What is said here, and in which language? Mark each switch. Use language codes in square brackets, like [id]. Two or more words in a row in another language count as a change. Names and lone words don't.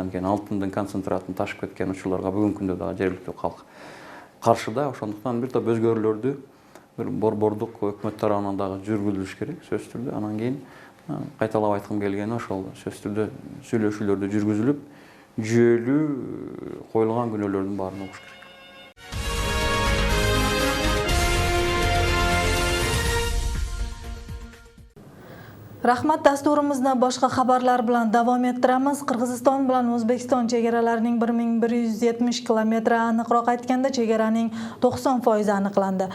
[ky] Анткени алтындын концентратын ташып кеткен учурларга бүгүнкү күндө дагы жергиликтүү калк каршы да. Ошондуктан бир топ өзгөрүүлөрдү бир борбордук өкмөт тарабынан дагы жүргүзүлүш керек сөзсүз түрдө. Анан кийин кайталап айткым келгени ошол сөзсүз түрдө сүйлөшүүлөрдү жүргүзүлүп, жүйөлүү коюлган күнөөлөрдүн баарын угуш керек. [uz] Rahmat, dasturimizni boshqa xabarlar bilan davom ettiramiz. Qirg'iziston bilan O'zbekiston chegaralarining 1170 kilometri, aniqroq aytganda chegaraning 90% aniqlandi.